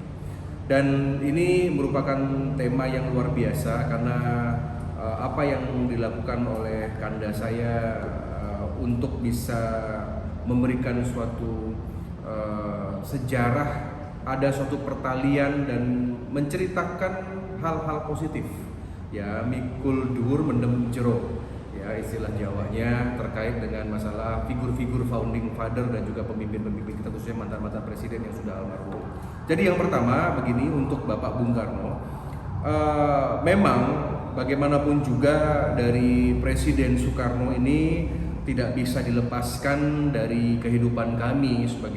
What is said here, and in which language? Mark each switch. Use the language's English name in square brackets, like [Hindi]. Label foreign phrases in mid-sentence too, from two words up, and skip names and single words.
[Indonesian] Dan ini merupakan tema yang luar biasa karena apa yang dilakukan oleh kanda saya untuk bisa memberikan suatu sejarah, ada suatu pertalian dan menceritakan hal-hal positif. Ya, [Javanese] mikul dhuwur mendem jero, [Indonesian] ya istilah Jawanya, terkait dengan masalah figur-figur [English] founding father [Indonesian] dan juga pemimpin-pemimpin kita, khususnya mantan-mantan presiden yang sudah almarhum. Jadi yang pertama begini, untuk Bapak Bung Karno, memang bagaimanapun juga dari Presiden Soekarno ini tidak bisa dilepaskan dari kehidupan kami sebagai